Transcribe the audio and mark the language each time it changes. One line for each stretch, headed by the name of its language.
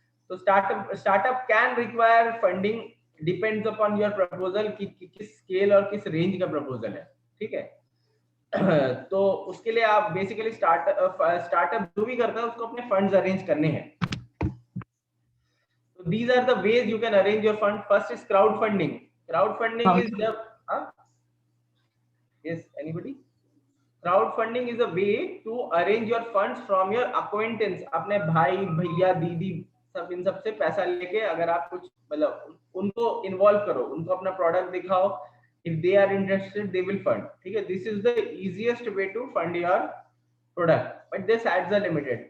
English: तो startup can require funding, depends upon your proposal
Hindi: कि किस स्केल और किस रेंज का प्रपोजल है,
English: ठीक है।
Hindi: तो उसके लिए आप बेसिकली स्टार्टअप जो भी करता है उसको अपने फंड्स अरेंज करने हैं।
English: So these are the ways you can arrange your fund. First is crowdfunding. Crowdfunding is the yes, anybody? Crowdfunding is a way to arrange your funds from your acquaintance.
Hindi: अपने भाई भैया दीदी सब, इन सब से पैसा लेके अगर आप कुछ मतलब उनको इन्वॉल्व करो, उनको अपना प्रोडक्ट दिखाओ,
English: if they are interested they will fund,
Hindi: ठीक है।
English: This is the easiest way to fund your product, but this adds a limited।